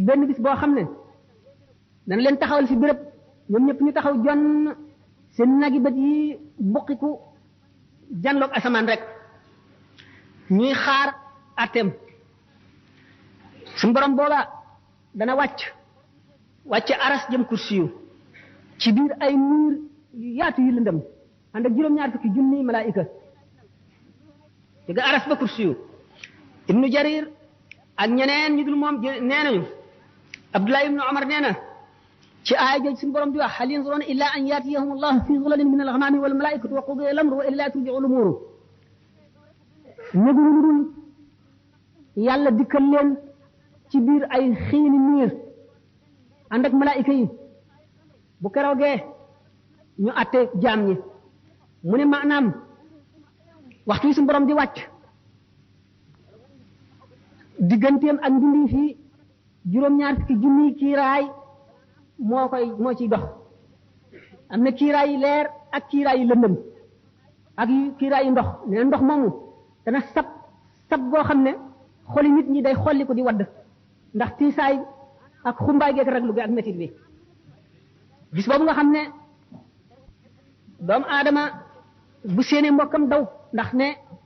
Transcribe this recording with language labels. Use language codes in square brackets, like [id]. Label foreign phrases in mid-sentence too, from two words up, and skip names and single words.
[wo] benn bis boo xam ne dana leen taxawal fi béréb ñoom ñëpp ñu taxaw jonn seen nagi bët yi buqiku janloog asamaan rek ñuy xaar atem suñ borom booba dana wàcc aras jëm kursiyu ci biir ay niir yu yaatu yu lëndëm ànd ak juróom-ñaar fukki junni malaayika aras ba kursiyu ibnu jarir ak ñeneen ñu dul moom nee nañu abdullah ibnu omar nee na ci aaya jooju suñu borom di wax [ar] هل ينظرون إلا أن يأتيهم الله في ظلل من الغمام والملائكة وقضي الأمر وإلى ترجع الأمور [wo] ñëguñu lu dul yàlla dikkal leen ci biir ay xiini niir ànd ak malaayika yi bu keroogee ñu atte jaam ñi mu ne maanaam waxtu yi suñu borom di wàcc digganteem ak mbindi fii juróom-ñaar fukki junni kiiraay moo ciy dox am na kiiraay yi leer ak kiiraay yi lëndëm ak kiiraay yi ndox nee ndox moomu dana sab boo xam ne xoli nit ñi day xolli ko di wadd ndax tiisaay ak xumbaay geek raglu gi ak métit bi bis boobu nga xam ne doomu aadama bu séenee mbokkam daw ndax ne